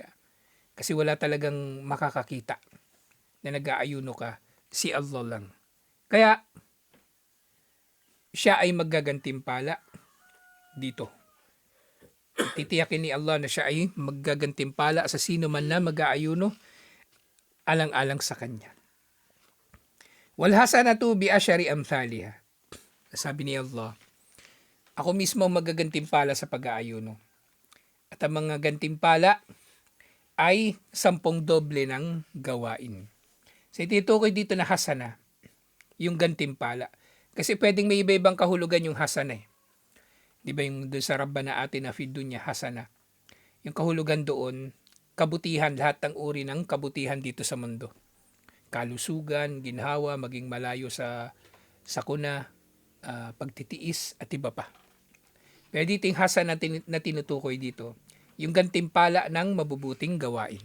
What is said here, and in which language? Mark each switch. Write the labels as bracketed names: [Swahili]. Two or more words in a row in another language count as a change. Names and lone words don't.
[Filipino] Kasi wala talagang makakakita na nag-aayuno ka. Si Allah lang. Kaya, siya ay maggagantimpala dito. Titiyakin ni Allah na siya ay maggagantimpala sa sino man na mag-aayuno alang-alang sa kanya. [Arabic] والحسنة بعشر أمثالها. [Filipino] Sabi ni Allah, ako mismo ang magagantimpala sa pag-aayuno. At ang mga gantimpala ay 10 doble ng gawain. So itutukoy dito na hasana, yung gantimpala. Kasi pwedeng may iba-ibang kahulugan yung hasana eh. Di ba yung doon sa [Arabic] ربنا آتنا في الدنيا حسنة? [Filipino] Yung kahulugan doon, kabutihan, lahat ng uri ng kabutihan dito sa mundo. Kalusugan, ginhawa, maging malayo sa sakuna, pagtitiis at iba pa. Pero dito yung hasana na tinutukoy dito, yung gantimpala ng mabubuting gawain.